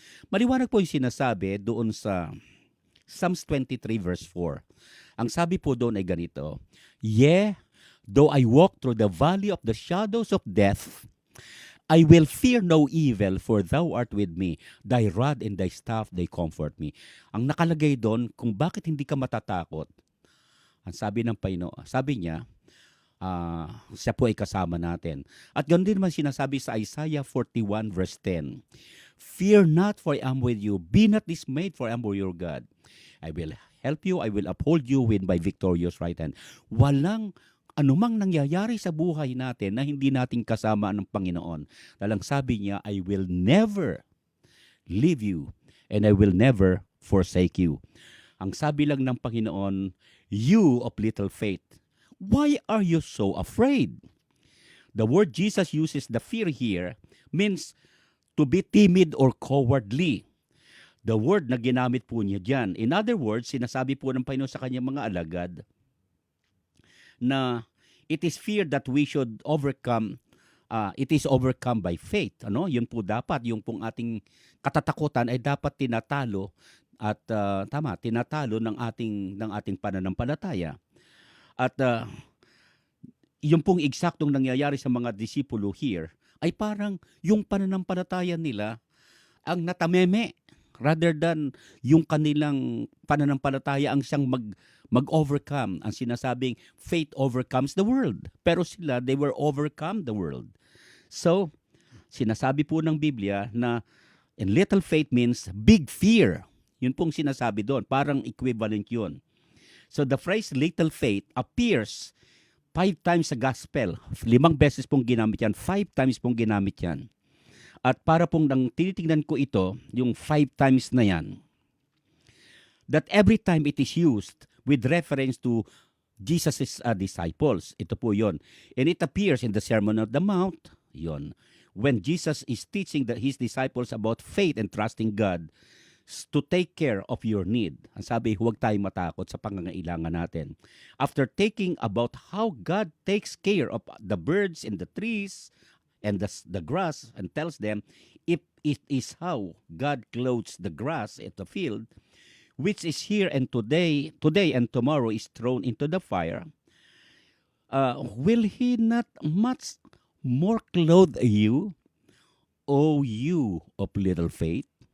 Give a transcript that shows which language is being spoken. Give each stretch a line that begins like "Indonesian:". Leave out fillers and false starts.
Filipino: Maliwanag po yung sinasabi doon sa Psalms 23 verse 4. Ang sabi po doon ay ganito,
English: "Yea, though I walk through the valley of the shadows of death, I will fear no evil, for thou art with me. Thy rod and thy staff, they comfort me."
Filipino: Ang nakalagay doon, kung bakit hindi ka matatakot, ang sabi ng Panginoon, sabi niya, siya po ay kasama natin. At ganoon din naman sinasabi sa Isaiah 41 verse 10,
English: "Fear not, for I am with you. Be not dismayed, for I am your God. I will help you, I will uphold you with my victorious right hand."
Filipino: Walang anumang nangyayari sa buhay natin na hindi natin kasama ng Panginoon. Dalang sabi niya,
English: "I will never leave you and I will never forsake you."
Filipino: Ang sabi lang ng Panginoon,
English: "You of little faith, why are you so afraid?" The word Jesus uses, the fear here, means to be timid or cowardly.
Filipino: The word na ginamit po niya dyan. In other words, sinasabi po ng Panginoon sa kanyang mga alagad na
English: it is fear that we should overcome. It is overcome by faith.
Filipino: Yun po dapat. Yung pong ating katatakutan ay dapat tinatalo at tinatalo ng ating pananampalataya. At yung pong eksaktong nangyayari sa mga disipulo here ay parang yung pananampalataya nila ang natameme rather than yung kanilang pananampalataya ang siyang mag-overcome. Ang sinasabing
English: faith overcomes the world.
Filipino: Pero sila,
English: they were overcome the world. So,
Filipino: sinasabi po ng Biblia na
English: and little faith means big fear.
Filipino: Yun pong sinasabi doon. Parang equivalent yun.
English: So the phrase little faith appears 5 times sa gospel.
Filipino: 5 beses pong ginamit yan. 5 times pong ginamit yan. At para pong nang tinitingnan ko ito, yung 5 times na yan,
English: that every time it is used with reference to Jesus' disciples.
Filipino: Ito po yon.
English: And it appears in the Sermon on the Mount, yon, when Jesus is teaching his disciples about faith and trusting God to take care of your need.
Filipino: Ang sabi, huwag tayong matakot sa pangangailangan natin.
English: After taking about how God takes care of the birds and the trees and the grass, and tells them, if it is how God clothes the grass at the field, which is here and today and tomorrow is thrown into the fire, will he not much more clothe you, O you of little faith?